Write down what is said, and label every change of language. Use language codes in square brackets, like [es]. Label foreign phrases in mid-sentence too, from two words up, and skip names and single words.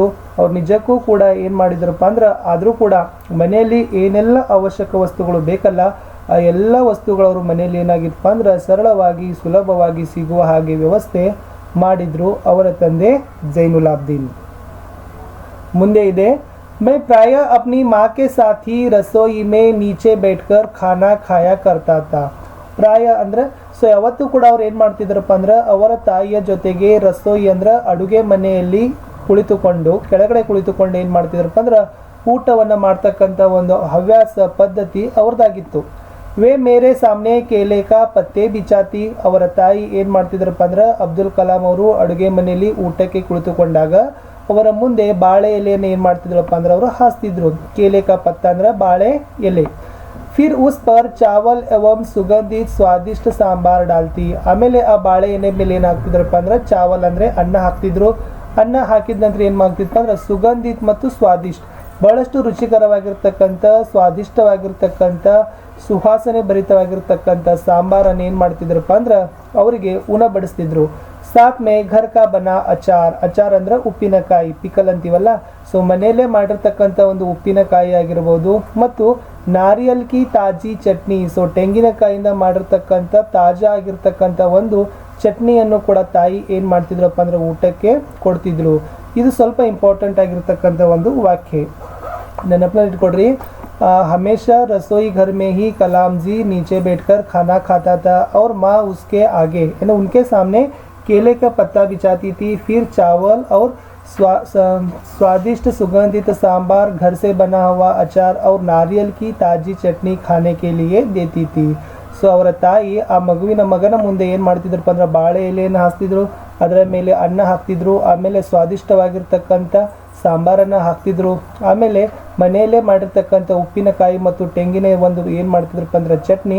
[kn] ಅವ್ರು ನಿಜಕ್ಕೂ ಕೂಡ ಏನು ಮಾಡಿದ್ರಪ್ಪ ಅಂದ್ರೆ ಆದರೂ ಕೂಡ ಮನೆಯಲ್ಲಿ ಏನೆಲ್ಲ ಅವಶ್ಯಕ ವಸ್ತುಗಳು ಬೇಕಲ್ಲ ಆ ಎಲ್ಲ ವಸ್ತುಗಳು ಅವರು ಮನೆಯಲ್ಲಿ ಏನಾಗಿತ್ತಪ್ಪ ಅಂದ್ರೆ ಸರಳವಾಗಿ ಸುಲಭವಾಗಿ ಸಿಗುವ ಹಾಗೆ ವ್ಯವಸ್ಥೆ ಮಾಡಿದ್ರು ಅವರ ತಂದೆ ಜೈನುಲ್ ಆಬ್ದೀನ್. ಮುಂದೆ ಇದೆ, [hi] मैं प्राय अपनी माँ के साथ ही रसोई में नीचे बैठकर खाना खाया करता था. [kn] ಪ್ರಾಯ ಅಂದ್ರೆ ಸೊ ಯಾವತ್ತೂ ಕೂಡ ಅವ್ರು ಏನು ಮಾಡ್ತಿದ್ರಪ್ಪ ಅಂದ್ರೆ ಅವರ ತಾಯಿಯ ಜೊತೆಗೆ ರಸೋಯಿ ಅಂದ್ರೆ ಅಡುಗೆ ಮನೆಯಲ್ಲಿ ಕುಳಿತುಕೊಂಡು ಕೆಳಗಡೆ ಕುಳಿತುಕೊಂಡು ಏನು ಮಾಡ್ತಿದ್ರಪ್ಪ ಅಂದ್ರೆ ಊಟವನ್ನು ಮಾಡ್ತಕ್ಕಂಥ ಒಂದು ಹವ್ಯಾಸ ಪದ್ಧತಿ ಅವ್ರದ್ದಾಗಿತ್ತು. [hi] वे मेरे सामने केले का पत्ते बिछाती. [kn] ಅವರ ತಾಯಿ ಏನು ಮಾಡ್ತಿದ್ರಪ್ಪ ಅಂದ್ರೆ ಅಬ್ದುಲ್ ಕಲಾಂ ಅವರು ಅಡುಗೆ ಮನೆಯಲ್ಲಿ ಊಟಕ್ಕೆ ಕುಳಿತುಕೊಂಡಾಗ ಅವರ ಮುಂದೆ ಬಾಳೆ ಎಲೆಯನ್ನು ಏನು ಮಾಡ್ತಿದ್ರಪ್ಪ ಅಂದ್ರೆ ಅವರು ಹಾಸ್ತಿದ್ರು. [hi] केले का पत्ता [kn] ಅಂದ್ರೆ ಬಾಳೆ ಎಲೆ. [hi] फिर उस पर चावल एवं सुगंधित स्वादिष्ट सांबार डालती. [kn] ಆಮೇಲೆ ಆ ಬಾಳೆ ಎಲೆ ಮೇಲೆ ಏನು ಹಾಕ್ತಿದ್ರಪ್ಪ ಅಂದ್ರೆ ಚಾವಲ್ ಅಂದ್ರೆ ಅನ್ನ ಹಾಕ್ತಿದ್ರು. ಅನ್ನ ಹಾಕಿದ ನಂತರ ಏನು ಮಾಡ್ತಿದ್ರಪ್ಪ ಅಂದ್ರೆ ಸುಗಂಧಿತ್ ಮತ್ತು ಸ್ವಾದಿಷ್ಟ ಬಹಳಷ್ಟು ರುಚಿಕರವಾಗಿರ್ತಕ್ಕಂಥ ಸ್ವಾದಿಷ್ಟವಾಗಿರ್ತಕ್ಕಂಥ ಸುವಾಸನೆ ಭರಿತವಾಗಿರ್ತಕ್ಕಂಥ ಸಾಂಬಾರನ್ನು ಏನು ಮಾಡ್ತಿದ್ರಪ್ಪ ಅಂದ್ರೆ ಅವರಿಗೆ ಉಣಬಡಿಸ್ತಿದ್ರು. [hi] साथ में घर का बना अचार. [kn] ಅಚಾರ್ ಅಂದ್ರೆ ಉಪ್ಪಿನಕಾಯಿ, ಪಿಕಲ್ ಅಂತೀವಲ್ಲ. ಸೊ ಮನೆಯಲ್ಲೇ ಮಾಡಿರ್ತಕ್ಕಂಥ ಒಂದು ಉಪ್ಪಿನಕಾಯಿ ಆಗಿರ್ಬೋದು ಮತ್ತು [hi] नारियल की ताजी चटनी. [kn] ಸೊ ತೆಂಗಿನಕಾಯಿಂದ ಮಾಡಿರ್ತಕ್ಕಂಥ ತಾಜಾ ಆಗಿರ್ತಕ್ಕಂಥ ಒಂದು ಚಟ್ನಿಯನ್ನು ಕೂಡ ತಾಯಿ ಏನು ಮಾಡ್ತಿದ್ರಪ್ಪ ಅಂದ್ರೆ ಊಟಕ್ಕೆ ಕೊಡ್ತಿದ್ರು. ಇದು ಸ್ವಲ್ಪ ಇಂಪಾರ್ಟೆಂಟ್ ಆಗಿರ್ತಕ್ಕಂಥ ಒಂದು ವಾಕ್ಯ, ನೆನಪಿನಲ್ಲಿ ಇಟ್ಕೊಡ್ರಿ. [hi] हमेशा रसोई घर में ही कलाम जी नीचे बैठकर खाना खाता था और माँ उसके आगे यानी उनके सामने केले का पत्ता बिछाती थी. फिर चावल और स्वादिष्ट सुगंधित सांबार, घर से बना हुआ अचार और नारियल की ताजी चटनी खाने के लिए देती थी. [kn] ಸೊ ಅವರ ತಾಯಿ ಆ ಮಗನ ಮುಂದೆ ಏನು ಮಾಡ್ತಿದ್ರಪ್ಪ ಅಂದ್ರೆ ಬಾಳೆ ಎಲೆಯನ್ನು ಹಾಕ್ತಿದ್ರು, ಅದರ ಮೇಲೆ ಅನ್ನ ಹಾಕ್ತಿದ್ರು, ಆಮೇಲೆ ಸ್ವಾದಿಷ್ಟವಾಗಿರ್ತಕ್ಕಂಥ ಸಾಂಬಾರನ್ನು ಹಾಕ್ತಿದ್ರು, ಆಮೇಲೆ ಮನೆಯಲ್ಲೇ ಮಾಡಿರ್ತಕ್ಕಂಥ ಉಪ್ಪಿನಕಾಯಿ ಮತ್ತು ತೆಂಗಿನ ಒಂದು ಏನು ಮಾಡ್ತಿದ್ರಪ್ಪ ಅಂದ್ರೆ ಚಟ್ನಿ.